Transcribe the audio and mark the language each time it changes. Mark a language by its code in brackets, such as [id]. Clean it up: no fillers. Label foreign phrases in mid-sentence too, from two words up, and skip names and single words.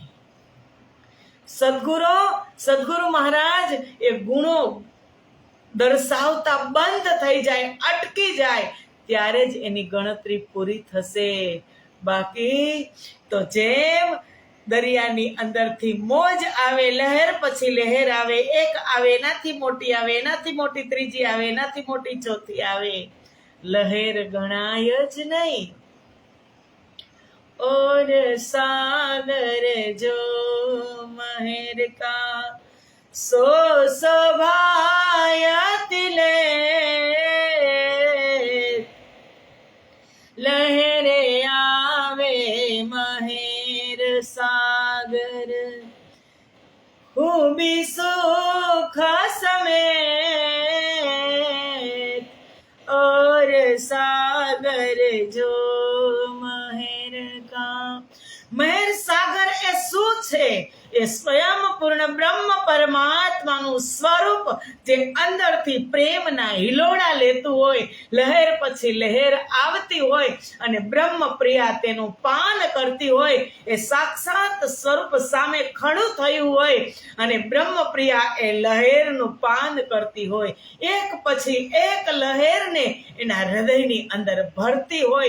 [gu] સદગુરુ મહારાજ એ ગુણો દર્શાવતા બંધ થઈ જાય, અટકી જાય, ત્યારે જ એની ગણતરી પૂરી થશે. બાકી તો જેમ દરિયાની અંદરથી મોજ આવે, લહેર પછી લહેર આવે, એક આવે એનાથી મોટી આવે, એનાથી મોટી ત્રીજી આવે, એનાથી મોટી ચોથી આવે, લહેર ગણાય જ નહીં. [hi] और सागर जो महर का सो शोभायत ले, लहरे आवे महर सागर, खूबी सुख समेत, और सागर जो महर का. [gu] મહેર સાગર એ શું છે? એ સ્વયં પૂર્ણ બ્રહ્મ પરમાત્માનું સ્વરૂપ, જે અંદરથી પ્રેમના હિલોડા લેતું હોય, લહેર પછી લહેર આવતી હોય અને બ્રહ્મ પ્રિયા તેનું પાન કરતી હોય, એ સાક્ષાત સ્વરૂપ સામે ખડું થયું હોય અને બ્રહ્મ પ્રિયા એ લહેરનું પાન કરતી હોય, એક પછી એક લહેરને એના હૃદયની અંદર ભરતી હોય.